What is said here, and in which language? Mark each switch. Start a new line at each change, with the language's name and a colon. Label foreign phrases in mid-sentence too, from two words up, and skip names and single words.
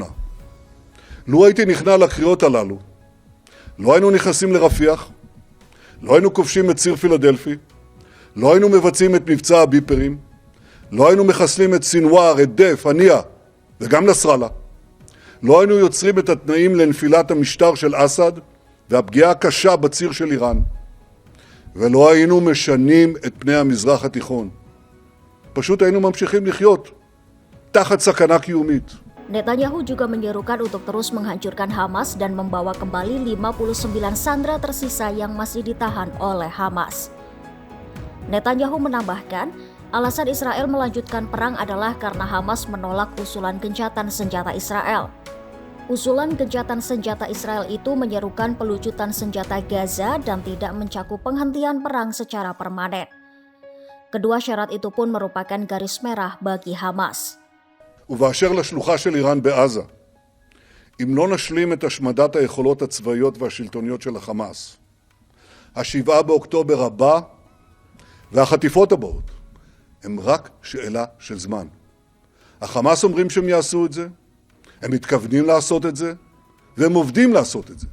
Hebrew: לו הייתי נכנע לקריאות הללו, לא היינו נכנסים לרפיח, לא היינו כובשים את ציר פילדלפי, לא היינו מבצעים את מבצע הביפרים, לא היינו מחסלים את סינואר, את דף, הנייה וגם נסראללה. לא היינו יוצרים את התנאים לנפילת המשטר של אסד והפגיעה הקשה בציר של איראן. ולא היינו משנים את פני המזרח התיכון. פשוט היינו ממשיכים לחיות תחת סכנה קיומית.
Indonesian: Netanyahu juga menyerukan untuk terus menghancurkan Hamas dan membawa kembali 59 sandera tersisa yang masih ditahan oleh Hamas. Netanyahu menambahkan, alasan Israel melanjutkan perang adalah karena Hamas menolak usulan gencatan senjata Israel. Usulan gencatan senjata Israel itu menyerukan pelucutan senjata Gaza dan tidak mencakup penghentian perang secara permanen. Kedua syarat itu pun merupakan garis merah bagi Hamas.
Hebrew: ובאשר לשלוחה של איראן בעזה, אם לא נשלים את השמדת היכולות הצבאיות והשלטוניות של החמאס, ה7 באוקטובר הבא והחטיפות הבאות הם רק שאלה של זמן. החמאס אומרים שהם יעשו את זה, הם מתכוונים לעשות את זה, והם עובדים לעשות את זה.